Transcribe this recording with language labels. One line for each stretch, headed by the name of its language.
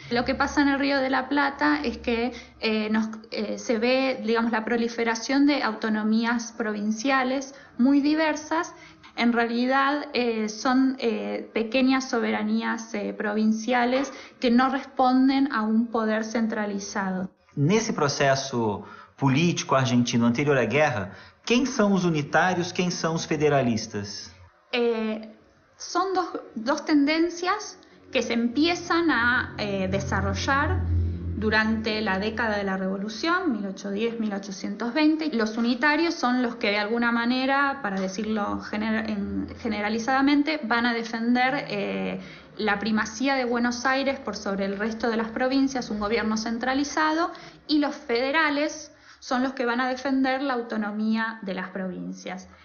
Spanish: Lo que pasa en el Río de la Plata es que se ve, digamos, la proliferación de autonomías provinciales muy diversas. En realidad son pequeñas soberanías provinciales que no responden a un poder centralizado.
Portuguese: Nesse processo político argentino anterior à guerra, quem são os unitários, quem são os federalistas?
Spanish: Son dos tendencias que se empiezan a desarrollar durante la década de la Revolución, 1810-1820. Los unitarios son los que de alguna manera, para decirlo generalizadamente, van a defender la primacía de Buenos Aires por sobre el resto de las provincias, un gobierno centralizado, y los federales son los que van a defender la autonomía de las provincias.